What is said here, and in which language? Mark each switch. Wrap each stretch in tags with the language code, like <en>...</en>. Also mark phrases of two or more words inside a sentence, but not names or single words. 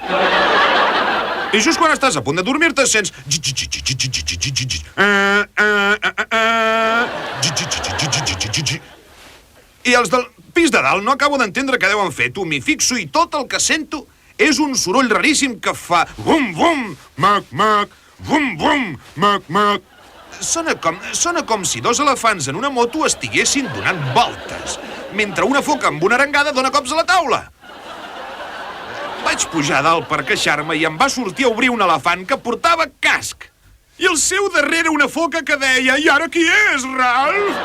<ca>I just quan estàs a punt de dormir-te sents... I els del pis de dalt no acabo d'entendre què deuen fer. Tu m'hi fixo i tot el que sento és un soroll raríssim que fa... Bum, bum, mac, mac, bum, bum, mac, mac. Sona com si dos elefants en una moto estiguessin donant voltes, mentre una foca amb una arengada dona cops a la taula. Vaig pujar dalt per queixar-me i em va sortir a obrir un elefant que portava casc. I al seu darrere una foca que deia: "I ara qui és, Ralph?"</ca>